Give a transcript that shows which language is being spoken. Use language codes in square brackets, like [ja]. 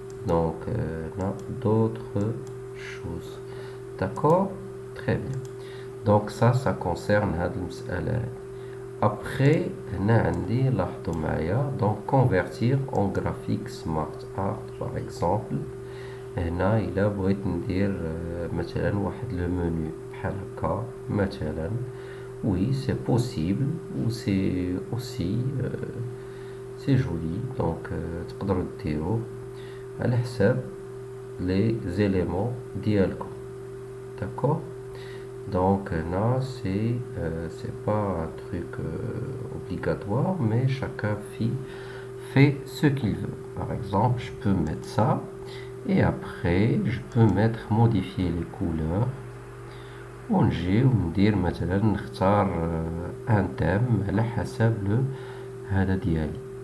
[fr] Donc on a d'autres choses. D'accord, très bien. Donc ça concerne [ar] هاد المسألة. [fr] Après [ar] هنا عندي لاحظوا معايا [fr] donc convertir en graphique smart art par exemple. [ar] هنا إلا بغيت ندير مثلا واحد لو منيو بحال هكا مثلا. [fr] Oui, c'est possible ou c'est aussi c'est joli. [ar] Donc تقدروا ديروه على حساب les éléments ديالكم. [fr] D'accord? Donc là c'est pas un truc obligatoire, mais chacun fait ce qu'il veut. Par exemple, je peux mettre ça et après je peux modifier les couleurs. [ar] ونجي وندير مثلا نختار un thème على حسب هذا ديالي.